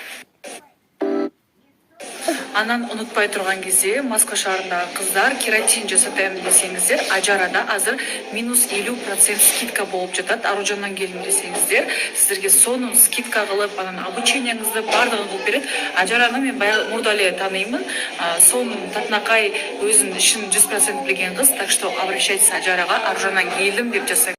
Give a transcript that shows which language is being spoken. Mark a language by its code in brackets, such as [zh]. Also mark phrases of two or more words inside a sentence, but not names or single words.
[ky] Анан унутпай турган кезде Москва шаарындагы кыздар кератин жасатам десеңиздер, Ажарада азыр минус 50% скидка болуп жатат. Аружандан келдим десеңиздер, сиздерге сонун скидка кылып, анан обучениеңизди бардыгын кылып берет. Ажараны мен баягы мурда эле тааныймын. Сонун татынакай өзүнүн ишин 100% билген кыз, [ru] так что обращайтесь [ky] Ажарага, Аружандан келдим деп жасаңыз.